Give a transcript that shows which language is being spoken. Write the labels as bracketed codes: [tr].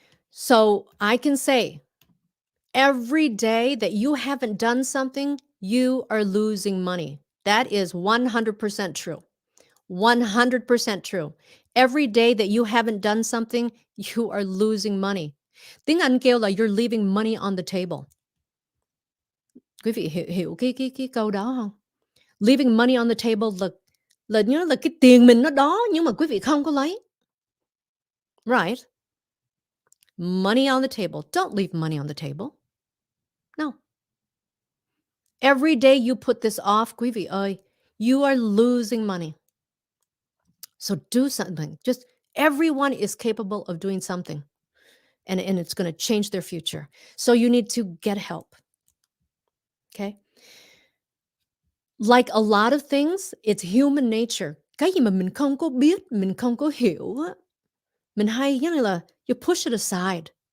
[en] So I can say every day that you haven't done something, you are losing money. That is 100% true. 100% true. Every day that you haven't done something, you are losing money. [vi] Tiếng Anh kêu là [en] you're leaving money on the table. [vi] Quý vị hiểu cái câu đó không? [en] Leaving money on the table [vi] là nhớ là cái tiền mình nó đó nhưng mà quý vị không có lấy. [en] Right? Money on the table. Don't leave money on the table. No. Every day you put this off, [vi] quý vị ơi, [en] you are losing money. So do something. Just everyone is capable of doing something. And it's going to change their future. So you need to get help. Okay? Like a lot of things, it's human nature. [vi] Cái gì mà mình không có biết, mình không có hiểu á, mình hay giống như là [en] you push it aside.